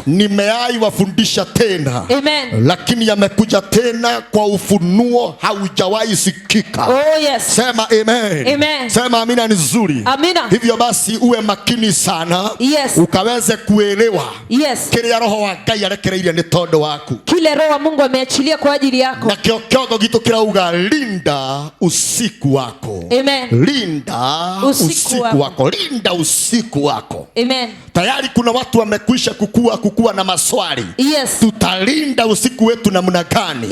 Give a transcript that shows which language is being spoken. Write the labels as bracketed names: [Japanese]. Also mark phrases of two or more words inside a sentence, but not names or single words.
[Swahili] Nimeai wafundisha tena. Amen. Lakini yamekuja tena kwa ufunuo haujawahi sikika. [English] Oh yes. [Swahili] Sema amen. Amen. Sema amina ni nzuri. Amina. Hivyo basi uwe makini sana. [English] Yes. [Swahili] Ukaweze kuelewa. [English] Yes. [Kikuyu] Kile Roho wa Ngai arekereirie ni tondo waku. [Swahili] Kile Roho wa Mungu ameachilia kwa ajili yako. [Kikuyu] Na kiogo gitu kirauga [Swahili] linda usiku wako. Amen. Linda usiku wako. Linda usiku wako. Amen. Tayari kuna watu wamekwisha kukua na maswali. [English] Yes. [Swahili] Tutalinda usiku wetu namna gani?